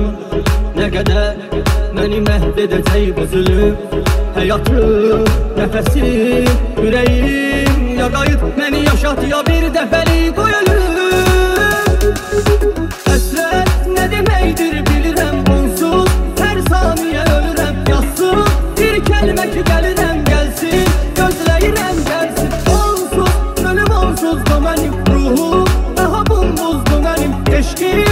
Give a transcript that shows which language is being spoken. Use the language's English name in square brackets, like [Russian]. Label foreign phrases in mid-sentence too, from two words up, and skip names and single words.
[Turkish] Ne kadar beni [Azerbaijani] məhvedəcək bu zulüm. Həyatım, nəfəsim, yüreğim ya qayıt beni yaşat ya bir dəfəlik qoy ölüm. Həsrət nə deməkdir bilirəm onsuz, hər saniyə ölürəm yazsın. Bir kəlmə ki gəlirəm gəlsin, gözləyirəm gəlsin. Onsuz, ölüm onsuzdur mənim ruhum, daha bumbuzdur mənim eşqim.